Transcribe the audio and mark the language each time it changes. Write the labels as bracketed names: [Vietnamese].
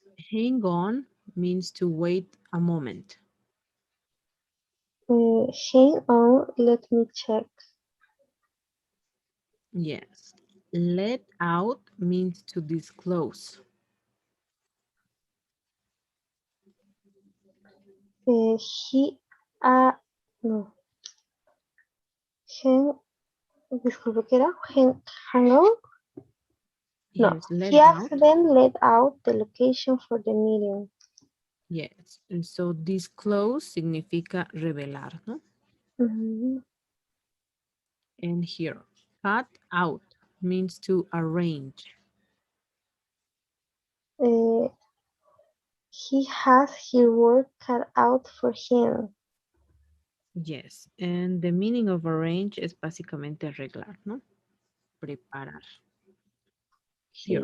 [English] Hang on means to wait a moment. Hang on, let me check. Yes. Let out means to disclose. [Spanish] He, no, hang, disculpe, ¿qué era? [English] Hang on? No, Yes, let he out. accidentally let out the location for the meeting. Yes. And so [Spanish] disclose significa revelar, ¿no? Ujú. [English] And here, cut out means to arrange. Uh, he has his work cut out for him. Yes, and the meaning of arrange [Spanish] es básicamente arreglar, ¿no? Preparar. [English] Here,